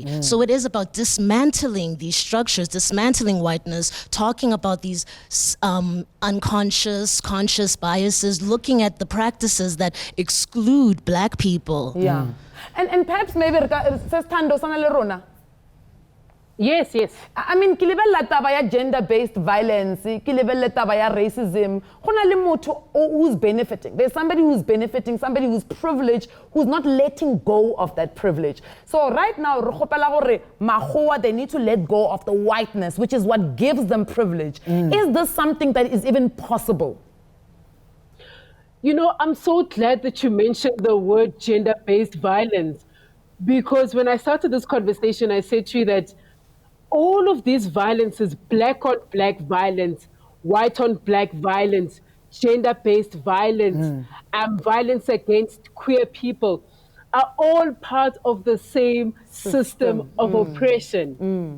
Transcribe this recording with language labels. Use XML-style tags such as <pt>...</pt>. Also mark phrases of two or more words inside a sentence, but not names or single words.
<en>So it is about dismantling these structures, dismantling whiteness, talking about these unconscious, conscious biases, looking at the practices that exclude black people. Yeah. And perhaps maybe, Yes, yes. I mean,</en> <st>ke lebella taba ya</st> <en>gender-based violence,</en> <st>ke lebella taba ya racism. Go na le motho</st> <en>who's benefiting. There's somebody who's benefiting, somebody who's privileged, who's not letting go of that privilege. So right now,</en> <st>re kgopela gore makgowa,</st> <en>they need to let go of the whiteness, which is what gives them privilege. Is this something that is even possible? You know, I'm so glad that you mentioned the word gender-based violence, because when I started this conversation, I said to you that all of these violences, black on black violence, white on black violence, gender-based violence, violence against queer people, are all part of the same system of oppression.</en>